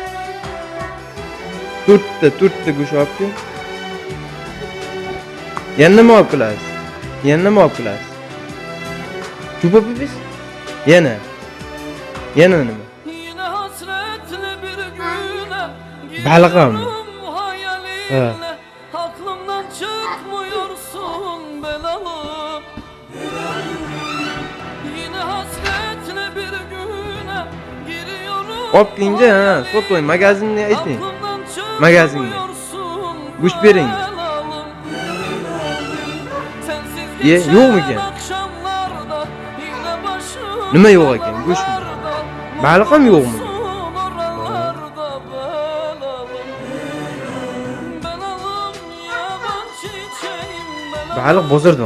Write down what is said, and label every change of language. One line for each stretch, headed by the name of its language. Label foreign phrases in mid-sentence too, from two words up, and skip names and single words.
Uzbek: To'rtta go'sht olib keling. Yana nima olib kelasiz? Chupa pipis? Yana nima? Baliqmi? Ha.
Turkish: Aklımdan çıkmıyorsun belalım. Yine hasretle bir güne giriyorum.
Uzbek: Olib kelingchi, ha, sotvoy magazinga ayting. Magazinga. Go'sht bering. Yo'qmi ekan? Nima yo'q ekan? Go'shtmi? Baliq ham yo'qmi? Baliq bozorda.